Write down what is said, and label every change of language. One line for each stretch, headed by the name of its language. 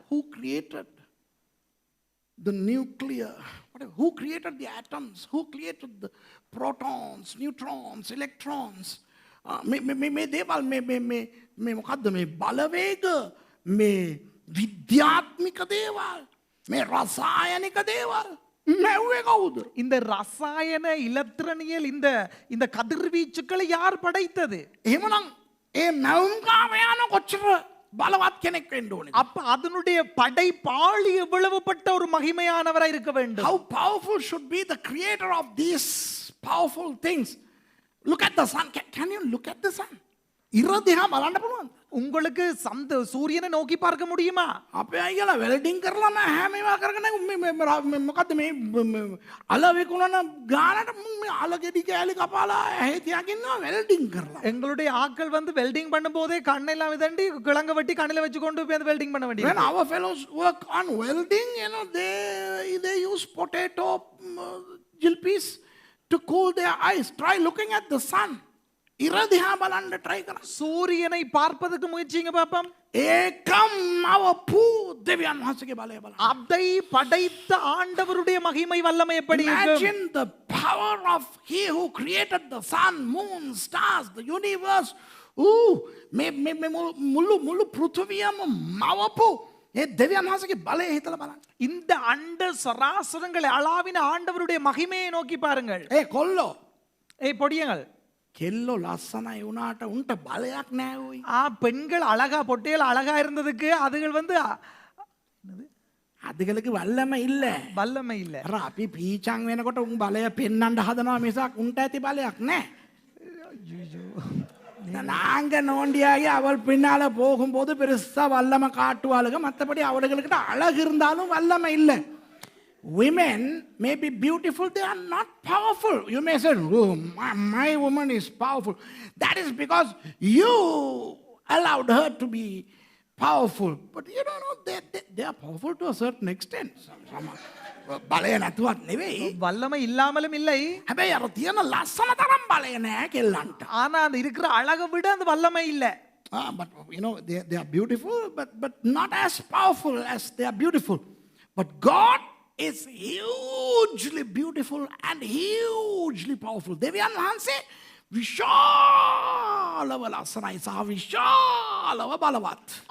English: Who created the nuclear? Who created the atoms? Who created the protons, neutrons, electrons?
Sinhala: මේ දේවල් මේ මොකද්ද මේ බලවේග මේ විද්‍යාත්මික දේවල් මේ රසායනික දේවල් මැව්වේ කවුද?
Tamil: இந்த ரசாயன இலத்திரனியல் இந்த இந்த கதிர்வீச்சுக்களை யார் படைத்தது?
Sinhala: එහෙමනම් ඒ මැවුම්කාරයාන කොච්චර බලවත් කෙනෙක් වෙන්න ඕනේද?
Tamil: அப்ப அதனுடைய படைப்பாளி எவ்வளவுப்பட்ட ஒரு மகிமையானவராய் இருக்க வேண்டும்.
English: How powerful should be the creator of these powerful things? Look at the sun. Can you look at the sun?
Sinhala: ඉර දිහා බලන්න පුළුවන්ද?
Tamil: உங்களுக்கு சூரியனை நோக்கி பார்க்க முடியுமா?
Sinhala: අපේ අයියලා වෙල්ඩින් කරලා මම හැම ඒවා කරගෙන මොකද්ද මේ අල විකුණන ගානට මේ අල ගෙඩි කෑලි කපාලා ඇහි තියාගෙන ඉන්නවා වෙල්ඩින් කරලා.
Tamil: எங்களுடைய ஆட்கள் வந்து வெல்டிங் பண்ணும்போதே கண்ணெல்லாம் விதண்டி கிழங்க வெட்டி கண்ணில வச்சு கொண்டு போய் வெல்டிங் பண்ண வேண்டியது.
English: When our fellows work on welding, they use potato jilpis to cool their eyes. Try looking at the sun.
Sinhala: ඉර දිහා බලන්න try කරන්න.
Tamil: சூரியனை பார்ப்பதற்கு முயற்சிங்க பாப்போம்.
Sinhala: ඒකම් අවපු දෙවියන් වහන්සේගේ බලය බලන්න.
Tamil: அதை படைத்த ஆண்டவருடைய மகிமை வல்லமை எப்படி இருக்கும்?
English: Imagine the power of he who created the sun, moon, stars, the universe.
Sinhala: මේ මුළු පෘථිවියම මවපු ඒ දෙවියන් වහන්සේගේ බලය හිතලා බලන්න.
Tamil: இந்த அண்ட சராசரங்களை அளாவின ஆண்டவருடைய மகிமையை நோக்கி பாருங்கள்.
Sinhala: කොල්ලෝ
Tamil: ஏய் பொடியங்கள்,
Sinhala: කෙල්ලෝ ලස්සනයි වුණාට උන්ට බලයක් නැහැ ඔයි.
Tamil: பெண்கள் அழகா பொட்டைகள் அழகா இருந்ததுக்கு அதுகள் வந்து
Sinhala: අදගලක වල්ලම இல்ல.
Tamil: வல்லமை இல்ல.
Sinhala: අර අපි පීචන් වෙනකොට උන් බලය පෙන්වන්න හදනවා මිසක් උන්ට ඇති බලයක් නැහැ.
Tamil: நாங்க நோண்டியாகி அவள் பின்னால போகும்போது பெருசா வல்லமை காட்டுவாளுங்க. மற்றபடி அவளுகளுக்கிட்ட அழகு இருந்தாலும் வல்லமை இல்லை.
English: Women may be beautiful, they are not powerful. You may say, oh, my woman is powerful. That is because you allowed her to be powerful. But you don't know, they are powerful to a certain extent.
Sinhala: බලය නැතුවත් නෙවෙයි.
Tamil: வல்லமை இல்லாமலும் இல்லை.
Sinhala: හැබැයි අර තියෙන ලස්සන තරම් බලය නැහැ කෙල්ලන්ට.
Tamil: ஆனா அந்த இருக்கிற அழகை விட அந்த வல்லமை இல்ல.
English: But you know, they are beautiful, but not as powerful as they are beautiful. But God is hugely beautiful and hugely powerful.
Sinhala: දෙවියන් වහන්සේ විශාලව ලස්සනයි සහ විශාලව බලවත්.